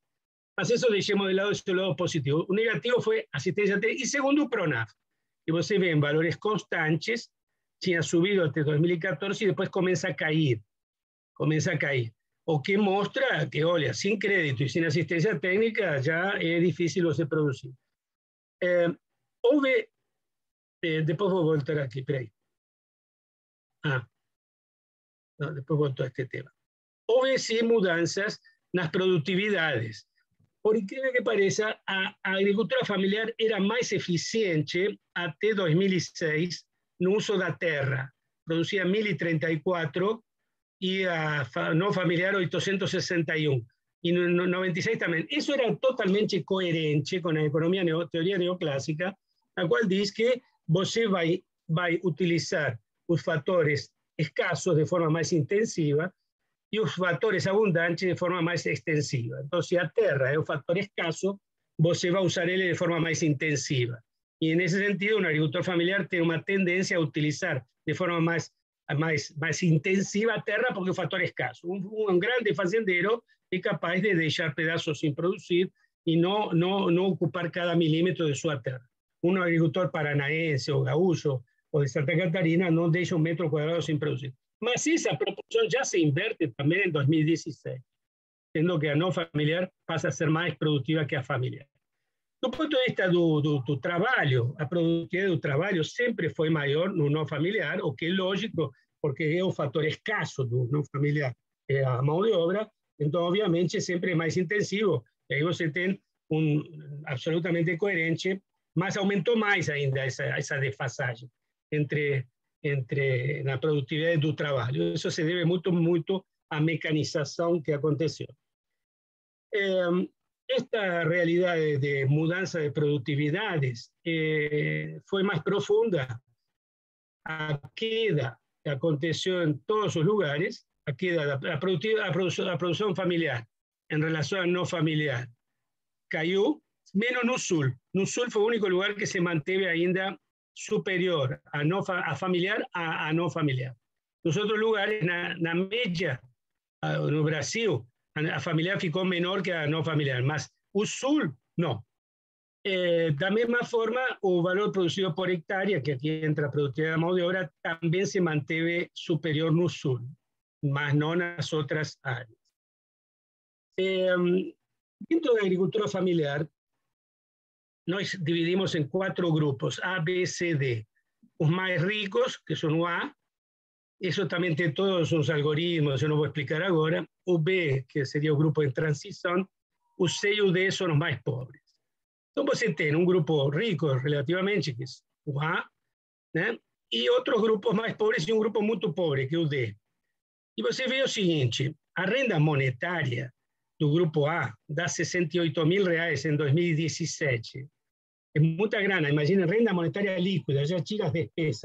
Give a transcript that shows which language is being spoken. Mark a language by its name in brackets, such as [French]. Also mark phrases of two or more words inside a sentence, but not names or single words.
[Spanish] Mas eso dejemos de lado ese lado positivo. Un negativo fue asistencia técnica, y segundo, el PRONAF, que você ve en valores constantes, [Portuguese] tinha subido [Spanish] hasta 2014 y después comienza a caer. O que muestra que, olha, sin crédito y sin asistencia técnica ya es difícil você producir. Después voy a voltar aquí, espera ahí. No, después volto a este tema. Houve sí mudanzas [Portuguese] nas produtividades. Por incrível que pareça, a agricultura familiar era mais eficiente até 2006 no uso da terra. [Spanish] Producía 1034 y a no familiar 861. Y en 96 también. Eso era totalmente coherente con la economía teoría neoclásica, la cual dice que [Portuguese] você vai utilizar os fatores escasos [Spanish] de forma más intensiva y los factores abundantes de forma más extensiva. Entonces, si a terra es un factor escaso, você va a usar él de forma más intensiva. Y en ese sentido, un agricultor familiar tiene una tendencia a utilizar de forma más intensiva a terra porque es un factor escaso. Un grande fazendero es capaz de dejar pedazos sin producir y no ocupar cada milímetro de su terra. Un agricultor paranaense o gaúcho o de Santa Catarina no deja un metro cuadrado sin producir. Mas esa proporción ya se inverte también en 2016, siendo que a no familiar pasa a ser más productiva que a familiar. [Portuguese] Do ponto de vista do trabalho, a produtividade do trabalho sempre foi maior no não familiar, o que é lógico, porque é o fator escasso do não familiar, é a mão de obra, então, obviamente, sempre é mais intensivo. E aí você tem absolutamente coerente, mas aumentou mais ainda essa defasagem entre na produtividade do trabalho. Isso se deve muito à mecanização que aconteceu. [Spanish] Esta realidad de mudanza de productividades fue más profunda. A queda que aconteció en todos sus lugares, a queda la producción familiar en relación a no familiar cayó, menos no sul. No sul fue el único lugar que se mantuvo ainda superior a familiar a no familiar. Los otros lugares, [Portuguese] na media, no Brasil, a familiar ficou menor que a não familiar, mas o sul, não. Da mesma forma, o valor produzido por hectárea, que aqui entra a produtividade da mão de obra, também se manteve superior no sul, mas não nas outras áreas. [Spanish] Dentro de la agricultura familiar, nos dividimos en 4 grupos, A, B, C, D. Los más ricos, que son A, eso también tiene todos sus algoritmos, yo no voy a explicar ahora. O B, que sería un grupo en transición, o C y o D son los más pobres. Entonces você tem un grupo rico relativamente, que es o A, né? [Portuguese] E outros grupos mais pobres e um grupo muito pobre, que é o D. E você vê o seguinte, a renda monetária do grupo A dá R$68 mil em 2017. É muita grana, imagina, renda monetária líquida, já tira as despesas.